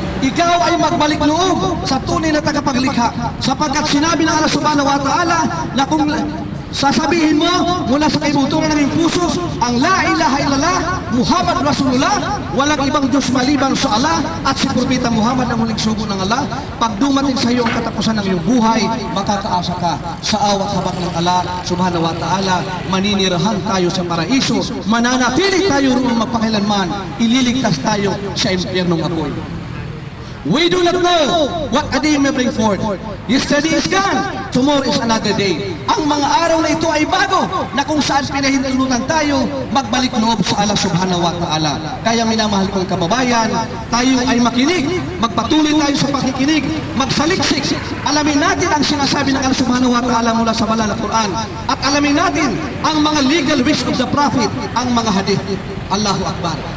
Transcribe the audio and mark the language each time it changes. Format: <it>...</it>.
<tl>Ikaw ay magbalik loob sa tunay na tagapaglikha, sapagkat sinabi ng Allah subhanahu wa ta'ala na kung sasabihin mo mula sa kaibuturan ng iyong puso ang</tl> <ar>la ilaha illallah Muhammad Rasulullah,</ar> <tl>walang ibang Diyos maliban sa Allah, at si Propeta Muhammad ang huling sugo ng Allah, pag dumating sa iyo ang katapusan ng iyong buhay, makakaasa ka sa awat habag ng Allah subhanahu wa ta'ala, maninirahan tayo sa paraiso, mananatili tayo roon magpakailanman, ililigtas tayo sa impyernong apoy.</tl> <en>We do not know what a day may bring forth. Yesterday is gone, tomorrow is another day.</en> <tl>Ang mga araw na ito ay bago, na kung saan pinahinulutan tayo magbalik loob sa Allah subhanahu wa ta'ala. Kaya minamahal kong kababayan, tayo ay makinig, magpatuloy tayo sa pakikinig, magsaliksik, alamin natin ang sinasabi ng Allah subhanahu wa ta'ala mula sa banal na Quran, at alamin natin ang mga</tl> <en>legal ways of the Prophet,</en> <tl>ang mga hadith. Allahu Akbar.</tl>